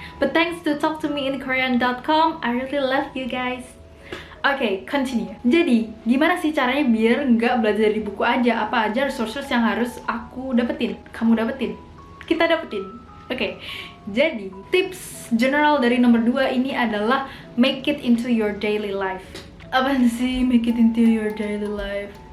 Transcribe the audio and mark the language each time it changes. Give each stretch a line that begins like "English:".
English: But thanks to talktomeinkorean.com, I really love you guys.
Indonesian: Oke, continue. Jadi, gimana sih caranya biar nggak belajar di buku aja? Apa aja resources yang harus aku dapetin, kamu dapetin, kita dapetin? Oke, jadi tips general dari nomor 2 ini adalah
English: make it into your daily life.
Indonesian: Apa sih
English: make it into your daily life?